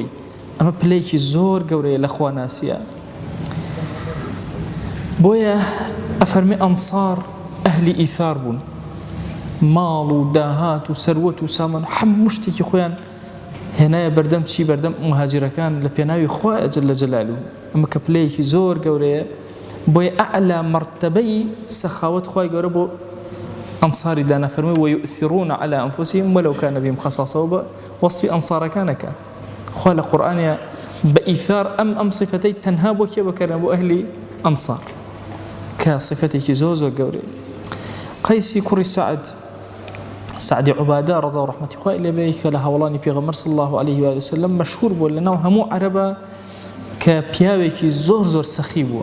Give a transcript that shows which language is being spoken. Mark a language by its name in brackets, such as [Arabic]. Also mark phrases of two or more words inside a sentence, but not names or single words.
[Central Kurdish] ئەمە پلەیەکی زۆر گەورەیە لە خواناسیە. بۆیە ئەفەرمێ ئەنسار ئەهلی ئیثار بوون، ماڵ و داهات و سەروەت و سامان هەموو شتێکی خۆیان هێنایە بەردەم چی؟ بەردەم مهاجرەکان لە پێناوی خوای جەل جەلالوه. ئەمە کە پلەیەکی زۆر گەورەیە. بۆیە ئەعلا مەرتەبەی سەخاوەت خوای گەورە بۆ ئەنساری دانا، فەرمووی [Arabic] وەیؤثرون على أنفسهم ولو كان بهم خصاصة. [Central Kurdish] بە وەصفی ئەنسارەکانەکە خوا لە قورئانیا بە ئیثار ئەم صفەتەی تەنها بۆ کێ بەکارهێنا؟ بۆ ئەهلی ئەنسار، کە صفەتێکی زۆر گەورەیە. قەیسی کوڕی سعدی عوبادە ڕەضا و ڕەحمەتی خوای لێ بێ، کە لە هەوڵانی پێغەمبەر [Arabic] صلی الله عليه و آله وسلم [Central Kurdish] مەشهور بووە لەناو هەموو عەرەبە کە پیاوێکی زۆر سەخی بووە.